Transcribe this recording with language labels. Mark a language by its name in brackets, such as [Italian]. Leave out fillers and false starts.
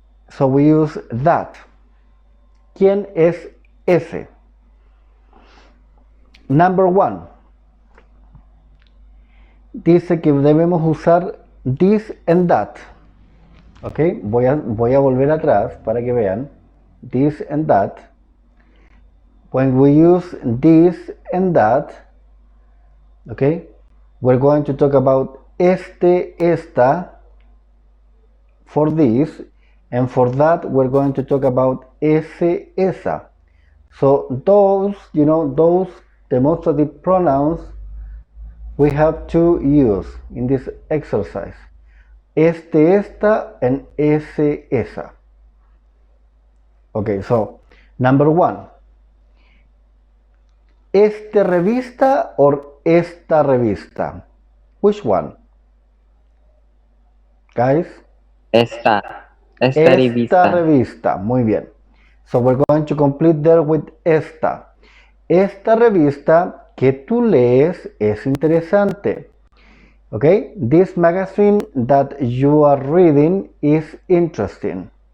[English] So we use that. [Spanish] ¿Quién es ese? [English] Number 1. [Spanish] Dice que debemos usar this and that. ¿Ok? Voy a volver atrás para que vean. [English] This and that. When we use this and that, okay, we're going to talk about esta for this, and for that we're going to talk about esa. So those, those demonstrative pronouns we have to use in this exercise. Esta, and esa. Okay, so number 1. Revista or esta revista? Which one? Guys? [Spanish] Esta revista. Muy bien. [English] So we're going to complete there with esta. [Spanish] Esta revista que tú lees es interesante. [English] Okay? This magazine that you are reading is interesting.